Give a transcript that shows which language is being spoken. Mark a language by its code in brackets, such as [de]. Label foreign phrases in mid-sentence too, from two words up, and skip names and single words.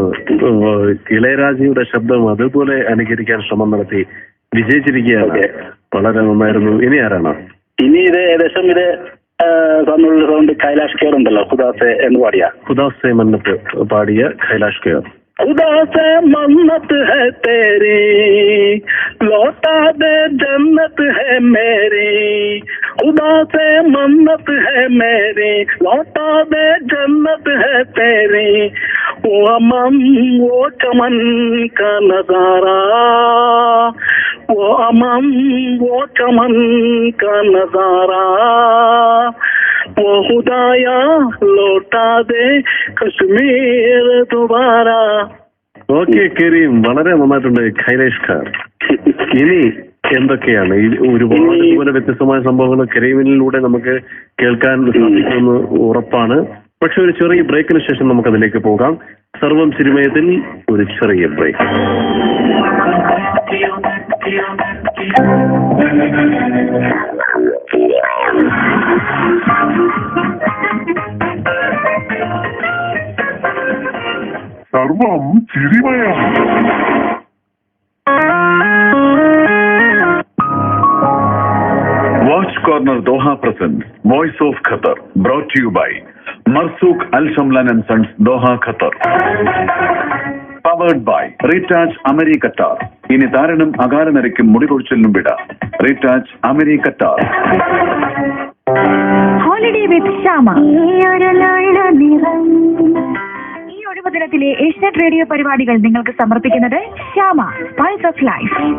[ml] ഇളയരാജയുടെ ശബ്ദം അതുപോലെ അനുകരിക്കാൻ ശ്രമം നടത്തി വിജയിച്ചിരിക്കുകയാണ്. വളരെ നന്നായിരുന്നു. ഇനി ആരാണ്? ഇനി ഇത് ഏകദേശം ഇത് തന്നുള്ള സൗണ്ട് കൈലാഷ് കെയർ ഉണ്ടല്ലോ, ഖുദാസെ എന്ന് പാടിയ ഖുദാസെ മന്നത്ത് പാടിയ കൈലാഷ് കെയർ. [hi] खुदा से मन्नत है तेरी लौटा दे जन्नत है मेरी, खुदा से मन्नत है मेरी लौटा दे जन्नत है तेरी, वो अमन वो चमन का नजारा, वो अमन वो चमन का नजारा, वो खुदाया लौटा दे कश्मीर दोबारा. [ml] ഓക്കെ കരീം, വളരെ നന്നായിട്ടുണ്ട്. കൈലാഷ് ഖാർ. ഇനി എന്തൊക്കെയാണ് ഒരുപാട് ഇതുപോലെ വ്യത്യസ്തമായ സംഭവങ്ങൾ കരീമിലൂടെ നമുക്ക് കേൾക്കാൻ സാധിക്കുമെന്ന് ഉറപ്പാണ്. പക്ഷെ ഒരു ചെറിയ ബ്രേക്കിന് ശേഷം നമുക്ക് അതിലേക്ക് പോകാം. സർവം സിനിമയത്തിൽ ഒരു ചെറിയ ബ്രേക്ക്. സർവം ചിരിമയം. [en] Watch Corner Doha presents Voice of Qatar, brought to you by Marzouk Al Shamlan and Sons, Doha, Qatar. Powered by Retouch Ameri Qatar. [ml] ഇനി താരനും അകാലനരയ്ക്കും മുടികൊഴിച്ചിലിനും വിട. Retouch Ameri Qatar. ഹോളിഡേ വിത്ത് ശ്യാമ. ഈ ഒഴിവ് ദിനത്തിലെ ഏഷ്യാനെറ്റ് റേഡിയോ പരിപാടികൾ നിങ്ങൾക്ക് സമർപ്പിക്കുന്നത് ശ്യാമ, പൾസ് ഓഫ് ലൈഫ്.